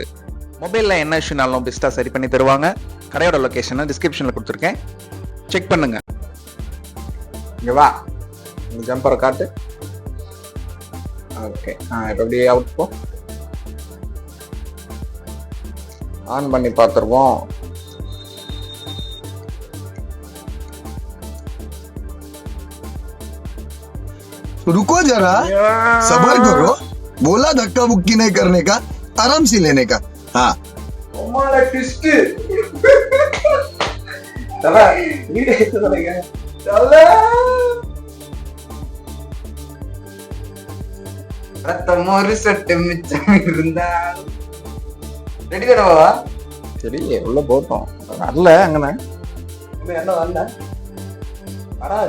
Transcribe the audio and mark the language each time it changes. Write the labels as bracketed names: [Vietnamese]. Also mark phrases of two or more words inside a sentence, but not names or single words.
[Tamil] மொபைல்ல என்ன இஷ்யூனாலும் பெஸ்டா சரி பண்ணி தருவாங்க. கடையோட லொகேஷனை டிஸ்கிரிப்ஷன்ல கொடுத்துருக்கேன், செக் பண்ணுங்க. இங்க வா, இந்த ஜம்பரை காட்டு. ஓகே, இப்போ அப்படியே அவுட் போ. ஆன் பண்ணி பார்த்துருவோம். [Hindi] रुको जरा, सबर करो. बोला धक्का मुक्की नहीं करने का, आराम से लेने का. हाँ, ट्विस्ट. [Tamil] ஒரு சொட்டு மிச்சம் இருந்தா ரெடி தானவா? தெரியலையே உள்ள போட்டோம் வரல அங்கண்ணே என்ன வரல வராது.